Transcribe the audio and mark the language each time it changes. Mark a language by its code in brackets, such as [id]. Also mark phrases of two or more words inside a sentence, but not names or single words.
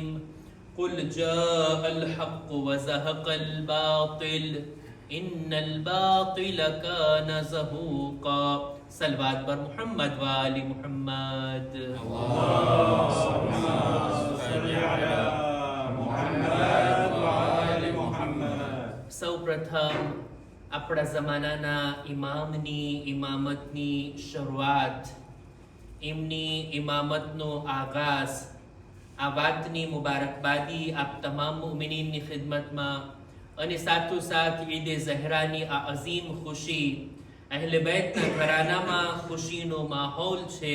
[ar] قل جاء الحق وزهق الباطل إن الباطل كان زهوقا. [fa] صلوات بر محمد وآل محمد. [ar] اللهم صل على محمد وآل محمد. [gu] સૌ પ્રથમ આપણા જમાનાના ઇમામની ઇમામતની શરૂઆત, એમની ઇમામતનો આગાઝ, આ વાતની મુબારકબાદી આપ તમામ મુમિનીનની ખિદમતમાં અને સાથોસાથ ઈદે ઝહરાની આ અઝીમ ખુશી, અહેલે બૈતના ઘરાનામાં ખુશીનો માહોલ છે.